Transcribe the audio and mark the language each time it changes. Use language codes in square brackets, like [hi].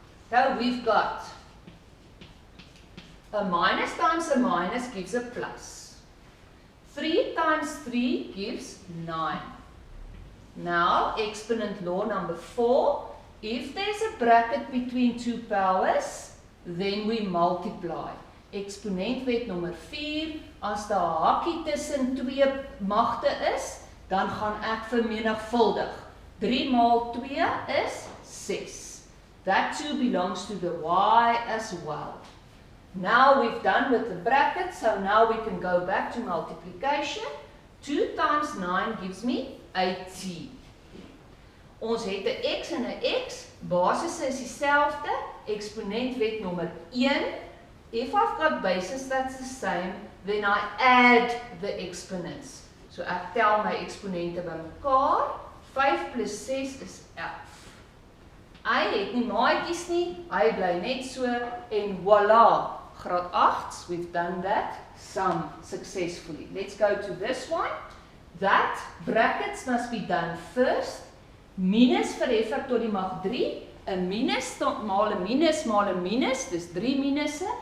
[en] So we've got a minus times a minus gives a plus. 3 times 3 gives 9. Now, exponent law number 4, if there's a bracket between 2 powers, then we multiply. [af] Eksponentwet nommer 4, as daar 'n hakkie tussen 2 magte is, dan gaan ek vermenigvuldig. 3 maal 2 is 6. [en] That too belongs to the y as well. Now we've done with the bracket, so now we can go back to multiplication. 2 times 9 gives me 18. [af] Ons het 'n x en 'n x, basis is dieselfde, eksponentwet nommer 1. [en] If I've got bases that's the same, then I add the exponents. [af] So ek tel my eksponente bymekaar. 5 plus 6 is 11. Hy het nie maatjies nie, hy bly net so en voila, graad 8, [en] we've done that sum successfully. Let's go to this one. That brackets must be done first. [af] Minus verheffing tot die mag 3. 'n minus maal 'n minus maal 'n minus, dis 3 minusse.